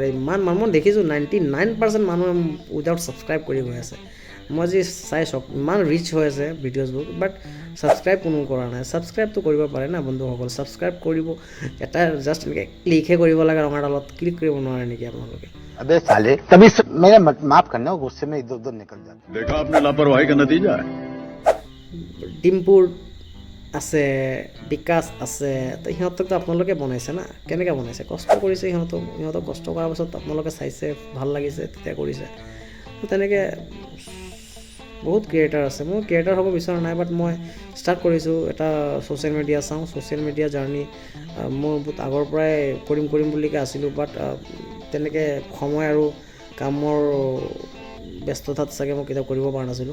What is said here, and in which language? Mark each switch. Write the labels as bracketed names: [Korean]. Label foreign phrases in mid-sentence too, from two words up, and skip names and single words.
[Assamese] ইমান মানুহ মই দেখিছোঁ 99% মানুহে [English] without subscribe [Assamese] কৰি গৈ আছে। মই যি চাই চক ইমান ৰিচ হৈ আছে ভিডিঅ'জবোৰ, বাট ছাবস্ক্ৰাইব কোনো কৰা নাই। ছাবস্ক্ৰাইবটো কৰিব পাৰে না বন্ধুসকল, ছাবস্ক্ৰাইব কৰিব, এটা জাষ্ট এনেকৈ ক্লিকহে কৰিব লাগে, ৰঙা ডালত ক্লিক কৰিব নোৱাৰে নেকি আপোনালোকে? [Hindi] अबे साले तभी मेरा माफ करना, गुस्से में इधर उधर निकल जाता। देखा आपने लापरवाही का नतीजा है। [Assamese] ডিম্পুৰ আছে, বিকাশ আছে, তো সিহঁতকতো আপোনালোকে বনাইছে না, কেনেকৈ বনাইছে, কষ্ট কৰিছে সিহঁতক কষ্ট কৰাৰ পাছত আপোনালোকে চাইছে, ভাল লাগিছে, তেতিয়া কৰিছে। তো তেনেকৈ বহুত ক্ৰিয়েটাৰ আছে, মই ক্ৰিয়েটাৰ হ'ব বিচৰা নাই, বাট মই ষ্টাৰ্ট কৰিছোঁ এটা [English] social media [Assamese] চাওঁ, [English] social media journey [Assamese] মই বহুত আগৰ পৰাই কৰিম বুলিকৈ আছিলোঁ, বাট তেনেকৈ সময় আৰু কামৰ ব্যস্ততাত চাগে মই কেতিয়াও কৰিব পৰা নাছিলোঁ।